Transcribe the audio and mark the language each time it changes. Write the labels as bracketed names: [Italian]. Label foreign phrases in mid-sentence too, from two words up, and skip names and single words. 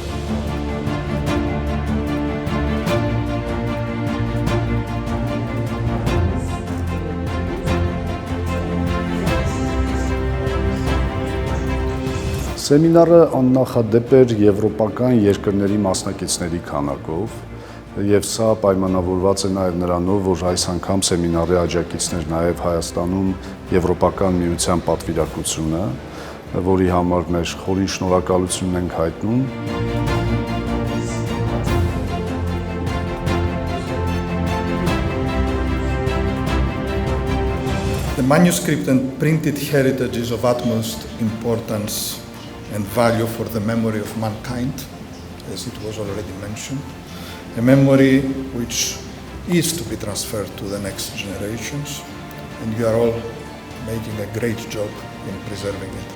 [Armenian] Սեմինարը աննախադեպ էր եվրոպական երկրների մասնակիցների քանակով, եւ սա պայմանավորված է նաեւ նրանով, որ այս անգամ սեմինարի աջակիցներ նաեւ Հայաստանում Եվրոպական միության պատվիրակությունը, որի համար մեր խորին շնորհակալությունն ենք հայտնում։ [English] The manuscript and printed heritage is of utmost importance and value for the memory of mankind, as it was already mentioned, a memory which is to be transferred to the next generations, and you are all making a great job in preserving it.